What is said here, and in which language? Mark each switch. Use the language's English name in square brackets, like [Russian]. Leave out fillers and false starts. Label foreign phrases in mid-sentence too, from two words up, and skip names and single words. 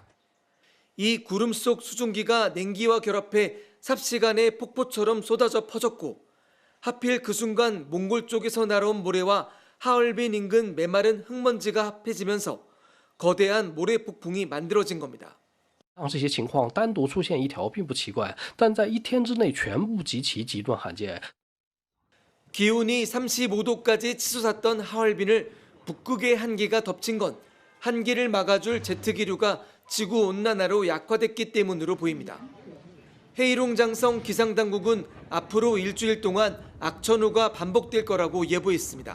[Korean] 이 구름 속 수증기가 냉기와 결합해 삽시간에 폭포처럼 쏟아져 퍼졌고 하필 그 순간 몽골 쪽에서 날아온 모래와 하얼빈 인근 메마른 흙먼지가 합해지면서 거대한 모래 폭풍이 만들어진 겁니다. [Chinese] 这些情况单独出现一条并不奇怪，但在一天之内全部极其极端罕见。 [Korean] 기온이 35도까지 치솟았던 하얼빈을 북극의 한기가 덮친 건 한기를 막아줄 제트기류가 지구온난화로 약화됐기 때문으로 보입니다. 헤이룽장성 기상당국은 앞으로 일주일 동안 악천후가 반복될 거라고 예보했습니다.